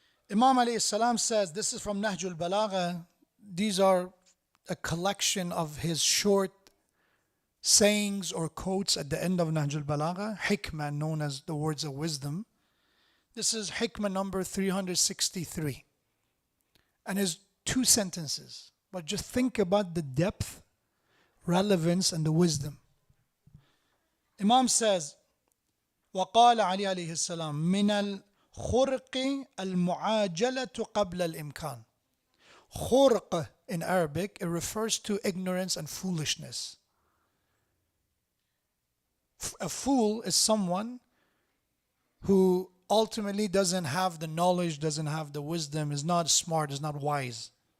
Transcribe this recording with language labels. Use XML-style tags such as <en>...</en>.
<en>Imam alayhi salam says, this is from Nahjul Balagha, these are a collection of his short sayings or quotes at the end of Nahj al-Balagha, hikmah known as the words of wisdom. This is hikmah number 363 and is 2 sentences. But just think about the depth, relevance and the wisdom. Imam says,</en> <ar>وقال علي عليه السلام من الخرق المعاجلة قبل الإمكان.</ar> <en>Khurq in Arabic, it refers to ignorance and foolishness. A fool is someone who ultimately doesn't have the knowledge, doesn't have the wisdom, is not smart, is not wise.</en>